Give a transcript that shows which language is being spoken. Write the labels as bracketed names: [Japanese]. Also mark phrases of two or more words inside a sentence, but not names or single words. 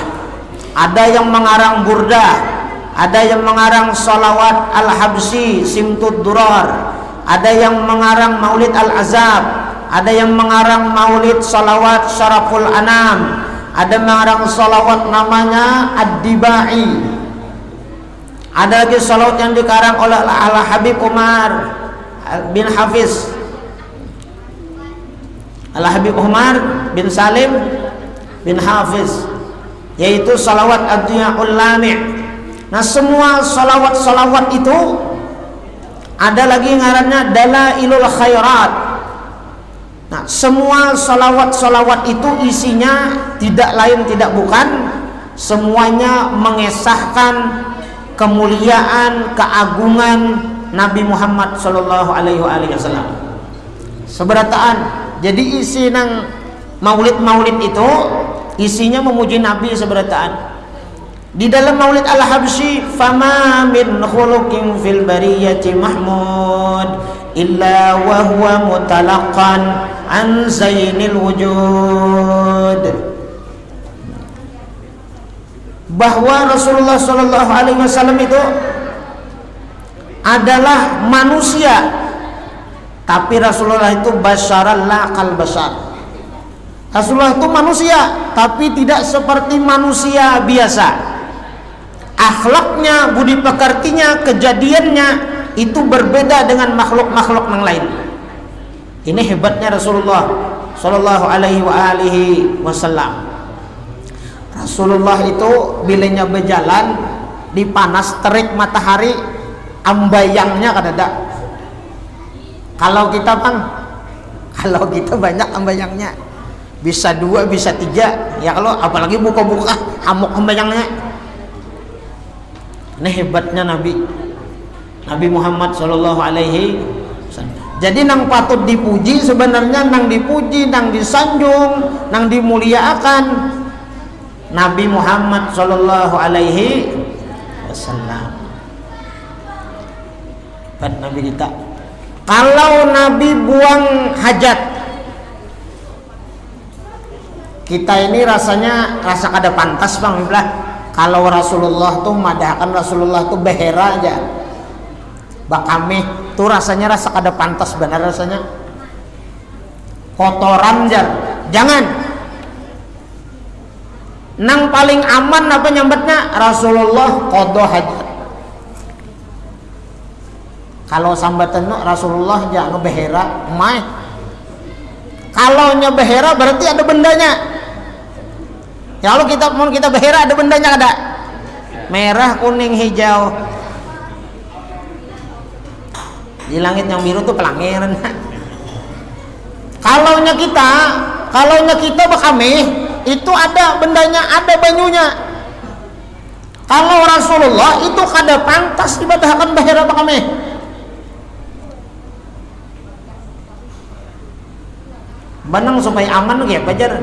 [Indonesian] Ada yang mengarang burdah, ada yang mengarang sholawat Al-Habsyi Simtud Durar, ada yang mengarang Maulid Al-Azab, ada yang mengarang Maulid sholawat Syaraful Anam, ada mengarang sholawat namanya Ad-Dibai, ada lagi sholawat yang dikarang oleh Al-Habib Umar bin Hafiz, Al-Habib Umar bin Salim bin Hafiz, yaitu salawat Ad-Diyaul Lami'. Nah, semua salawat-salawat itu ada lagi ngarannya Dalailul Khairat. Nah, semua salawat-salawat itu isinya tidak lain tidak bukan, semuanya mengesahkan kemuliaan, keagungan Nabi Muhammad [Arabic] صلى الله عليه وسلم. [Indonesian] Seberataan. Jadi isi nang maulid-maulid itu isinya memuji Nabi seberataan. Di dalam Maulid Al-Habsyi, [Arabic] فما من خلق في البرية محمود إلا وهو متلق عن زين الوجود. [Indonesian] Bahwa Rasulullah [Arabic] صلى الله عليه وسلم [Indonesian] itu adalah manusia, tapi Rasulullah itu [Arabic] بشر لا كالبشر. [Indonesian] Rasulullah itu manusia, tapi tidak seperti manusia biasa. Akhlaknya, budi pekertinya, kejadiannya itu berbeda dengan makhluk-makhluk yang lain. Ini hebatnya Rasulullah [Arabic] صلى الله عليه وسلم. [Banjar] Rasulullah itu bilanya berjalan di panas terik matahari, ambayangnya kadada. Kalau kita banyak ambayangnya. Bisa 2, bisa 3, ya kalau apalagi buka-buka hamuk ambayangnya. Ini hebatnya Nabi Muhammad [Arabic] صلى الله عليه وسلم. [Banjar] Jadi nang patut dipuji sebenarnya, nang dipuji, nang disanjung, nang dimuliakan Nabi Muhammad [Arabic] صلى الله عليه وسلم. [Banjar] Nabi kita. Kalau Nabi buang hajat, kita ini rasanya rasa kada pantas bang bilang. Kalau Rasulullah tuh madahkan Rasulullah tuh behera aja. Bakame tuh rasanya rasa kada pantas benar rasanya. Kotoran jar. Jangan. Nang paling aman apa nyambatnya Rasulullah qada hajat. Kalau sambatan Rasulullah jangan ngebehera, mai. Kalau nyebehera berarti ada bendanya. Ya kalau kita behera ada bendanya ada. [Indonesian] Merah, kuning, hijau. Di langit yang biru tuh pelangiran. [Banjar] Kalau kita bakame itu ada bendanya, ada banyunya. Kalau Rasulullah itu kada pantas ibadahkan behera bakame. Banang supaya aman ya pajar.